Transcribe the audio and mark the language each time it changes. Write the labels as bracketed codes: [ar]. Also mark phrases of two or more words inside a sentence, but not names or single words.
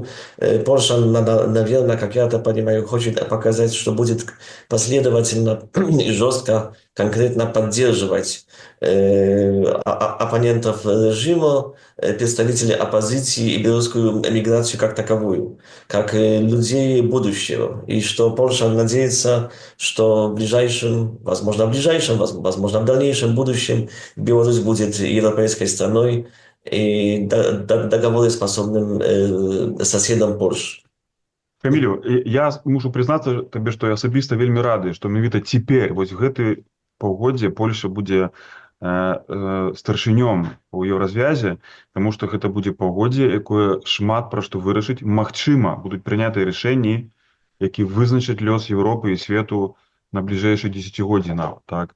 [ru] Польша, наверное, как я это понимаю, хочет показать, что будет последовательно и жестко, конкретно поддерживать оппонентов режима, представителей оппозиции и белорусскую эмиграцию как таковую, как людей будущего. И что Польша надеется, что в ближайшем, возможно, в дальнейшем будущем Беларусь будет европейской страной и договороспособным соседом Польши. [be] Камілю, я мушу признацца табе, што я асабіста вельмі рады, што менавіта цяпер вось гэты паўгоддзе Польша будзе старшынём у еўразвязе, таму што гэта будзе паўгоддзе, якое шмат пра што вырашыць. Магчыма, будуць прынятыя рашэнні, які вызначаць лёс Еўропы і свету на бліжэйшыя дзесяцігоддзі нават, так.